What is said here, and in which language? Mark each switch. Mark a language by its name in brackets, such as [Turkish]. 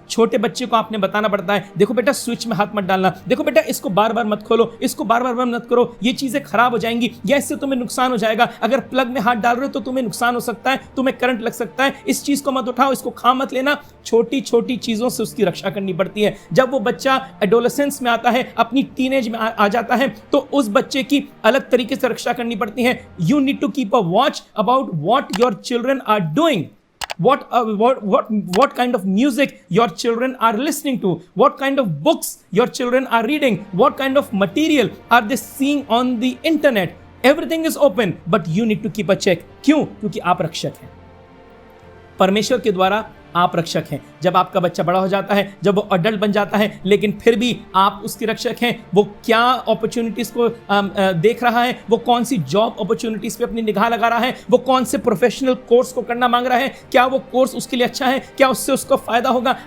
[Hindi] छोटे बच्चे को आपने बताना पड़ता है, देखो बेटा स्विच में हाथ मत डालना, देखो बेटा इसको बार बार मत खोलो, इसको बार बार मत करो, ये चीजें खराब हो जाएंगी, या इससे तुम्हें नुकसान हो जाएगा, अगर प्लग में हाथ डाल रहे हो तो तुम्हें नुकसान हो सकता है, तुम्हें करंट लग सकता है, इस चीज को मत उठाओ, इसको खा मत लेना। छोटी छोटी चीजों से उसकी रक्षा करनी पड़ती है। जब वो बच्चा एडोलेसेंस में आता है, अपनी टीनेज में आ जाता है, तो उस बच्चे की अलग तरीके से रक्षा करनी पड़ती है। [English] You need to keep a watch about what your children are doing, what kind of music your children are listening to, what kind of books your children are reading, what kind of material are they seeing on the internet. Everything is open, but you need to keep a check. [Hindi] क्यों? क्योंकि आप रक्षक हैं, परमेश्वर के द्वारा आप रक्षक हैं। जब आपका बच्चा बड़ा हो जाता है, जब वो अडल्ट बन जाता है, लेकिन फिर भी आप उसकी रक्षक हैं। वो क्या अपॉर्चुनिटीज को देख रहा है, वो कौन सी जॉब अपॉर्चुनिटीज पे अपनी निगाह लगा रहा है, वो कौन से प्रोफेशनल कोर्स को करना मांग रहा है, क्या वो कोर्स उसके लिए अच्छा है, क्या उससे उसको फायदा होगा।